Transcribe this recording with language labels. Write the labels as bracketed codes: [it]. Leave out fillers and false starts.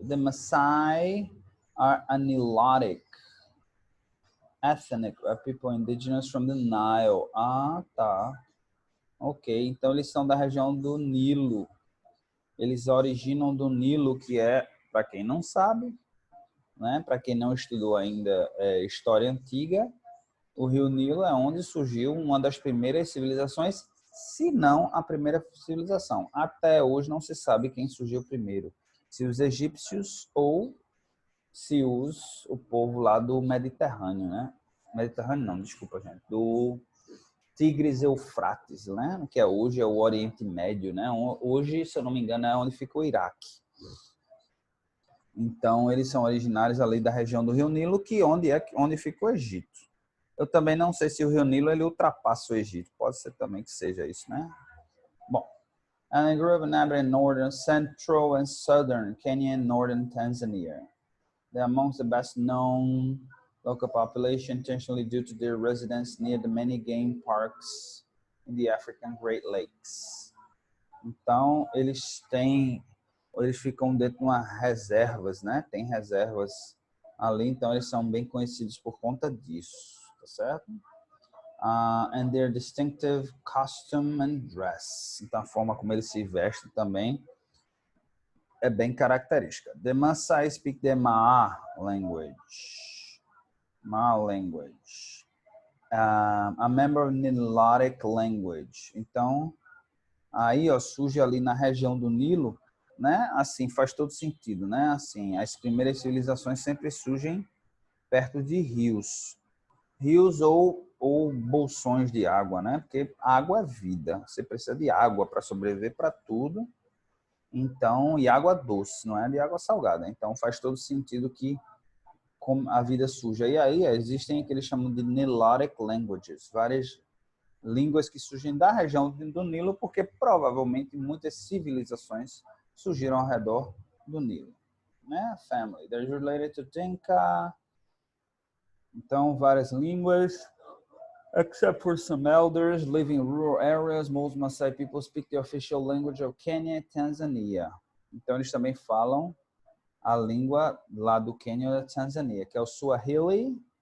[en] The Maasai are a Nilotic ethnic people indigenous from the Nile. [pt] Tá. Ok, então eles são da região do Nilo. Eles originam do Nilo, que é, para quem não sabe, né, para quem não estudou ainda história antiga, o rio Nilo é onde surgiu uma das primeiras civilizações, se não a primeira civilização. Até hoje não se sabe quem surgiu primeiro, se os egípcios ou se o povo lá do Mediterrâneo, né? Mediterrâneo não, desculpa, gente, do Tigres Eufrates, né? Que hoje é o Oriente Médio, né? Hoje, se eu não me engano, é onde fica o Iraque. Então, eles são originários ali da região do Rio Nilo, que onde fica o Egito. Eu também não sei se o Rio Nilo ele ultrapassa o Egito. Pode ser também que seja isso, né? [en] Bom, and they grew up in northern, central and southern Kenya and northern Tanzania. They're amongst the best known local population, intentionally due to their residence near the many game parks in the African Great Lakes. [pt] Então, eles ficam dentro de umas reservas, né? Tem reservas ali, então eles são bem conhecidos por conta disso, tá certo? [en] And their distinctive costume and dress. [pt] Então, a forma como eles se vestem também é bem característica. [en] The Maasai speak the Maa language. Maa language. A member of Nilotic language. [pt] Então, aí ó, surge ali na região do Nilo, né? Assim, faz todo sentido, né? Assim, as primeiras civilizações sempre surgem perto de rios. Rios ou bolsões de água, né? Porque água é vida. Você precisa de água para sobreviver para tudo. Então, e água doce, não é de água salgada. Então, faz todo sentido que a vida suja. E aí existem o que eles chamam de Nilotic languages, várias línguas que surgem da região do Nilo, porque provavelmente muitas civilizações surgiram ao redor do Nilo. Né? [en] Family, they're related to Dinka. [pt] Então, várias línguas. [en] Except for some elders living in rural areas, most Maasai people speak the official language of Kenya [pt] e Tanzânia. Então, eles também falam a língua lá do Quênia e da Tanzânia, que é o Swahili.